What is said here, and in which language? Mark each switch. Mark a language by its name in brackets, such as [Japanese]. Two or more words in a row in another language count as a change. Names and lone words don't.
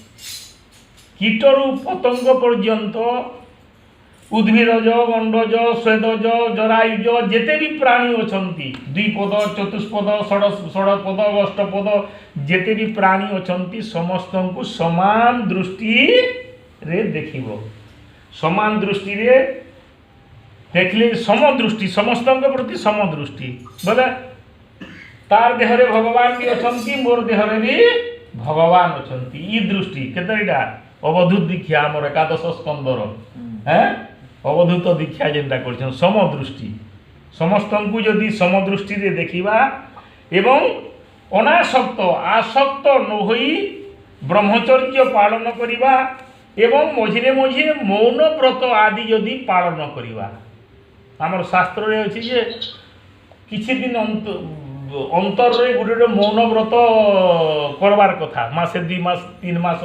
[Odia] କୀଟରୁ ପତଙ୍ଗ ପର୍ଯ୍ୟନ୍ତ ଉଦ୍ଭିଜ୍ଜ ଅଣ୍ଡଜ ସ୍ୱେଦଜ ଜରାୟୁଜ ଯେତେ ଭି ପ୍ରାଣୀ ଅଛନ୍ତି ଦ୍ୱିପଦ ଚତୁଷ୍ପଦ ଷଡପଦ ଅଷ୍ଟପଦ ଯେତେ ଭି ପ୍ରାଣୀ ଅଛନ୍ତି ସମସ୍ତ କୁ ସମାନ ଦୃଷ୍ଟି ରେ ଦେଖିବ। ସମାନ ଦୃଷ୍ଟି ରେ ଦେଖିଲେ ସମଦୃଷ୍ଟି ସମସ୍ତ ପ୍ରତି ସମଦୃଷ୍ଟି ବୋଲେ ତାର ଦେହରେ ଭଗବାନ ଭି ଅଛନ୍ତି ମୋର ଦେହରେ ଭି ଭଗବାନ ଅଛନ୍ତି ଏ ଦୃଷ୍ଟି କେତରୀଟା ଅବଧୂତ ଦୀକ୍ଷା ଆମର ଏକାଦଶ ସ୍କନ୍ଧର ହେଁ ଅବଧୂତ ଦୀକ୍ଷା ଯେଉଁଟା କର ସମଦୃଷ୍ଟି ସମସ୍ତ କୁ ଯଦି ସମଦୃଷ୍ଟି ରେ ଦେଖିବା ଏବଂ ଅନାସକ୍ତ ଆସକ୍ତ ନ ହୋଇ ବ୍ରହ୍ମଚର୍ଯ୍ୟ ପାଳନ କରିବା ଏବଂ ମଝିରେ ମଝିରେ ମୌନ ବ୍ରତ ଆଦି ଯଦି ପାଳନ କରିବା। ଆମର ଶାସ୍ତ୍ର ରେ ଅଛି ଯେ କିଛି ଦିନ ଅନ୍ତର ରେ ଗୋଟେ ମୌନ ବ୍ରତ କରିବାର କଥା ମାସେ 2 ମାସ 3 ମାସ